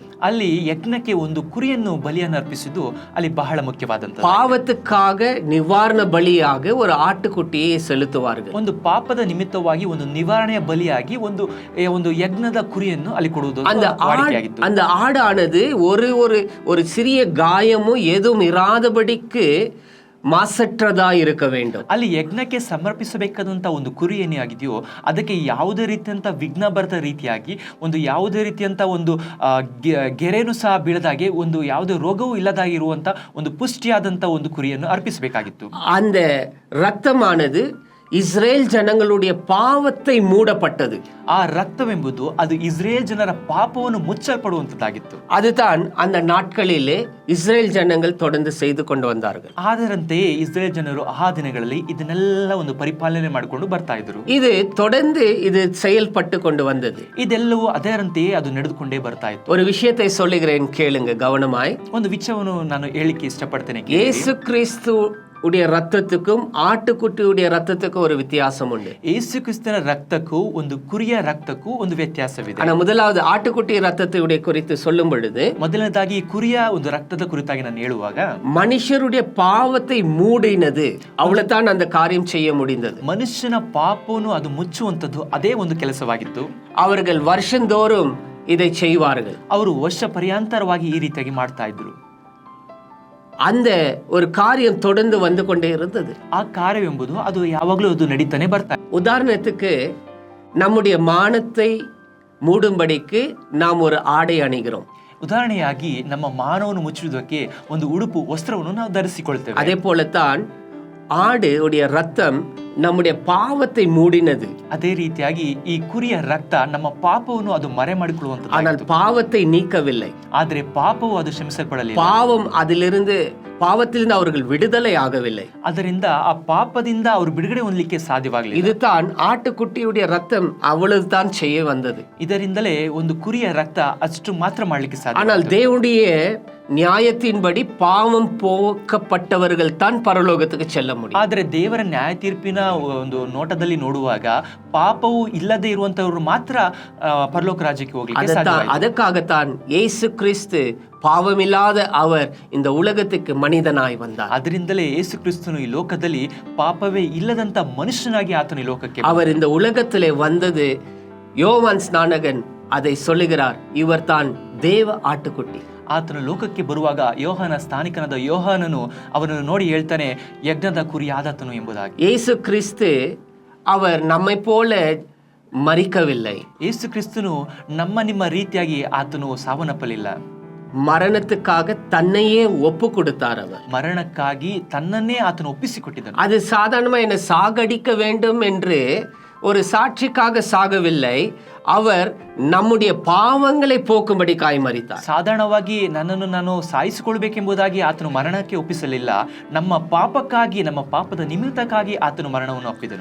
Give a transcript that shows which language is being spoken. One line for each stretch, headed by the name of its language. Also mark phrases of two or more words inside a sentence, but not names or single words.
Kannada: ಅಲ್ಲಿ ಯಜ್ಞಕ್ಕೆ ಒಂದು ಕುರಿಯನ್ನು ಬಲಿಯನ್ನು ಅರ್ಪಿಸಿದ್ದು ಅಲ್ಲಿ ಬಹಳ ಮುಖ್ಯವಾದಂತ.
Tamil: பாவத்துக்காக நிவாரண பலியாக ஒரு ஆட்டுக்குட்டியை செலுத்துவார்கள்.
Kannada: ಒಂದು ಪಾಪದ ನಿಮಿತ್ತವಾಗಿ ಒಂದು ನಿವಾರಣೆಯ ಬಲಿಯಾಗಿ ಒಂದು ಯಜ್ಞದ ಕುರಿಯನ್ನು ಅಲ್ಲಿ ಕೊಡುವುದು ವಾಡಿಕೆಯಾಗಿತ್ತು.
Tamil: அந்த ஆடானது ஒரு சிறிய காயமும் எதுவும் இராதபடிக்கு மாசற்றதா இருக்க வேண்டும்.
Kannada: ಅಲ್ಲಿ ಯಜ್ಞಕ್ಕೆ ಸಮರ್ಪಿಸಬೇಕಾದಂತ ಒಂದು ಕುರಿ ಏನೇ ಆಗಿದೆಯೋ ಅದಕ್ಕೆ ಯಾವುದೇ ರೀತಿಯಂತ ವಿಘ್ನ ಬರದ ರೀತಿಯಾಗಿ ಒಂದು ಯಾವುದೇ ರೀತಿಯಂತ ಒಂದು ಗೆರೆನೂ ಸಹ ಬೀಳದಾಗೆ ಒಂದು ಯಾವುದೇ ರೋಗವೂ ಇಲ್ಲದಾಗಿರುವಂತ ಒಂದು ಪುಷ್ಟಿಯಾದಂತ ಒಂದು ಕುರಿಯನ್ನು ಅರ್ಪಿಸಬೇಕಾಗಿತ್ತು.
Tamil: அந்த ரத்தமானது இஸ்ரேல் ஜனங்களுடைய பாவத்தை மூடப்பட்டது.
Kannada: ಆ ರಕ್ತವೆಂಬುದು ಅದು ಇಸ್ರೇಲ್ ಜನರ ಪಾಪವನ್ನು ಮುಚ್ಚಲ್ಪಡುವಂತದ್ದಾಗಿತ್ತು.
Tamil: அதுதான் அந்த நாட்களிலே இஸ்ரேல் ஜனங்கள் தொடர்ந்து செய்து கொண்டு வந்தார்கள்.
Kannada: ಅದರಂತೆಯೇ ಇಸ್ರೇಲ್ ಜನರು ಆ ದಿನಗಳಲ್ಲಿ ಇದನ್ನೆಲ್ಲ ಒಂದು ಪರಿಪಾಲನೆ ಮಾಡಿಕೊಂಡು ಬರ್ತಾ ಇದ್ರು.
Tamil: இது தொடர்ந்து இது செயல்பட்டு கொண்டு வந்தது.
Kannada: ಇದೆಲ್ಲವೂ ಅದರಂತೆಯೇ ಅದು ನಡೆದುಕೊಂಡೇ ಬರ್ತಾ ಇತ್ತು.
Tamil: ஒரு விஷயத்தை சொல்லுகிறேன், கேளுங்க கவனமாய்.
Kannada: ಒಂದು ವಿಷಯವನ್ನು ನಾನು ಹೇಳಿಕ್ಕೆ ಇಷ್ಟಪಡ್ತೇನೆ.
Tamil: இயேசு கிறிஸ்து உடைய ரத்தத்துக்கும் ஆட்டுக்குட்டியுடைய ரத்தத்துக்கும் ஒரு வித்தியாசம் உண்டு.
Kannada: ಯೇಸು ಕ್ರಿಸ್ತನ ರಕ್ತಕ್ಕೂ ಒಂದು ಕುರಿಯ ರಕ್ತಕ್ಕೂ ಒಂದು ವ್ಯತ್ಯಾಸವಿದೆ.
Tamil: ஆனா முதலாவது ஆட்டுக்குட்டி ரத்தத்துடைய குறித்து சொல்லும் பொழுது,
Kannada: ಮೊದಲನೇದಾಗಿ ಕುರಿಯ ಒಂದು ರಕ್ತದ ಕುರಿತಾಗಿ ನಾನು ಹೇಳುವಾಗ,
Tamil: மனுஷருடைய பாவத்தை மூடினது, அவ்வளவுதான் அந்த காரியம் செய்ய முடிந்தது.
Kannada: ಮನುಷ್ಯನ ಪಾಪವನ್ನು ಅದು ಮುಚ್ಚುವಂತದ್ದು ಅದೇ ಒಂದು ಕೆಲಸವಾಗಿತ್ತು.
Tamil: அவர்கள் வருஷந்தோறும் இதை செய்வார்கள்.
Kannada: ಅವರು ವರ್ಷ ಪರ್ಯಾಂತರವಾಗಿ ಈ ರೀತಿಯಾಗಿ ಮಾಡ್ತಾ ಇದ್ರು.
Tamil: அந்த ஒரு காரியம் தொடர்ந்து வந்து கொண்டே இருந்தது.
Kannada: ಆ ಕಾರ್ಯವೆಂಬುದು ಅದು ಯಾವಾಗಲೂ ಅದು ನಡೀತಾನೆ ಬರ್ತಾ.
Tamil: உதாரணத்துக்கு நம்முடைய மானத்தை மூடும்படிக்கு நாம் ஒரு ஆடை அணிகிறோம்.
Kannada: ಉದಾಹರಣೆಯಾಗಿ ನಮ್ಮ ಮಾನವನ್ನು ಮುಚ್ಚುವುದಕ್ಕೆ ಒಂದು ಉಡುಪು ವಸ್ತ್ರವನ್ನು ನಾವು ಧರಿಸಿಕೊಳ್ತೇವೆ.
Tamil: அதே போலத்தான் ஆடு உடைய ரத்தம் நம்முடைய பாவத்தை மூடினது.
Kannada: ಅದೇ ರೀತಿಯಾಗಿ ಈ ಕುರಿಯ ರಕ್ತ ನಮ್ಮ ಪಾಪವನ್ನು ಅದು ಮರೆ ಮಾಡಿಕೊಳ್ಳುವಂತದ್ದು.
Tamil: ஆனால் பாவத்தை நீக்கவில்லை.
Kannada: ಆದ್ರೆ ಪಾಪವು ಅದು ಕ್ಷಮಿಸಲ್ಪಡಲಿಲ್ಲ.
Tamil: பாவம் பாவத்திலிருந்து அவர்கள் விடுதலை ஆகவில்லை.
Kannada: ಅದರಿಂದ ಆ ಪಾಪದಿಂದ ಅವರು ಬಿಡುಗಡೆ ಹೊಂದಲಿಕ್ಕೆ ಸಾಧ್ಯವಾಗಲಿಲ್ಲ.
Tamil: இதுதான் ஆட்டுக்குட்டியுடைய ரத்தம் அவ்வளவுதான் செய்ய வந்தது.
Kannada: ಇದರಿಂದಲೇ ಒಂದು ಕುರಿಯ ರಕ್ತ ಅಷ್ಟು ಮಾತ್ರ ಮಾಡಲಿಕ್ಕೆ ಸಾಧ್ಯ.
Tamil: ஆனால் தேவனுடைய நியாயத்தின்படி பாவம் போக்கப்பட்டவர்கள் தான் பரலோகத்துக்கு செல்ல முடியும்.
Kannada: ಆದ್ರೆ ದೇವರ ನ್ಯಾಯ ತೀರ್ಪಿನ ಒಂದು ನೋಟದಲ್ಲಿ ನೋಡುವಾಗ ಪಾಪವು ಇಲ್ಲದೆ ಇರುವಂತವರು ಮಾತ್ರ ಪರಲೋಕ ರಾಜ್ಯಕ್ಕೆ ಹೋಗ್ಲಿಕ್ಕೆ ಸಾಧ್ಯ.
Tamil: ಅದಕ್ಕಾಗத்தான் ಯೇಸು ಕ್ರಿಸ್ತು பாவமில்லாத அவர் இந்த உலகத்துக்கு மனிதனாய் வந்தார்.
Kannada: ಅದರಿಂದಲೇ ಯೇಸು ಕ್ರಿಸ್ತನು ಈ ಲೋಕದಲ್ಲಿ ಪಾಪವೇ ಇಲ್ಲದಂತ ಮನುಷ್ಯನಾಗಿ ಆತನು ಈ ಲೋಕಕ್ಕೆ
Tamil: அவர் இந்த உலகத்திலே வந்தது. யோவான் ஸ்நானகன் அதை சொல்லுகிறார், இவர் தான் தேவ ஆட்டுக்குட்டி.
Kannada: ಆತನು ಲೋಕಕ್ಕೆ ಬರುವಾಗ ಯೋಹಾನ ಸ್ಥಾನಿಕನಾದ ಯೋಹಾನನು ಅವನನ್ನು ನೋಡಿ ಹೇಳ್ತಾನೆ, ಯಜ್ಞದ ಕುರಿಯಾದಾತನು ಎಂಬುದಾಗಿ.
Tamil: ಯೇಸು ಕ್ರಿಸ್ತು அவர் நம்மை போல மரிக்கவில்லை.
Kannada: ಯೇಸು ಕ್ರಿಸ್ತನು ನಮ್ಮ ನಿಮ್ಮ ರೀತಿಯಾಗಿ ಆತನು ಸಾವನ್ನಪ್ಪಲಿಲ್ಲ.
Tamil: மரணத்துக்காக தன்னையே ஒப்பு கொடுத்தார். அவர்
Kannada: ಮರಣಕ್ಕಾಗಿ ತನ್ನನ್ನೇ ಆತನು ಒಪ್ಪಿಸಿಕೊಟ್ಟಿದ್ದನು.
Tamil: அது சாதாரணமா என்னை சாகடிக்க வேண்டும் என்று ஒரு சாட்சிக்காக சாகவில்லை. அவர் நம்முடைய பாவங்களை போக்கும்படி மரித்தார்.
Kannada: ಸಾಧಾರಣವಾಗಿ ನನ್ನನ್ನು ನಾನು ಸಾಯಿಸಿಕೊಳ್ಬೇಕೆಂಬುದಾಗಿ ಆತನು ಮರಣಕ್ಕೆ ಒಪ್ಪಿಸಲಿಲ್ಲ. ನಮ್ಮ ಪಾಪಕ್ಕಾಗಿ, ನಮ್ಮ ಪಾಪದ ನಿಮಿತ್ತಕ್ಕಾಗಿ ಆತನು ಮರಣವನ್ನು ಒಪ್ಪಿದನು.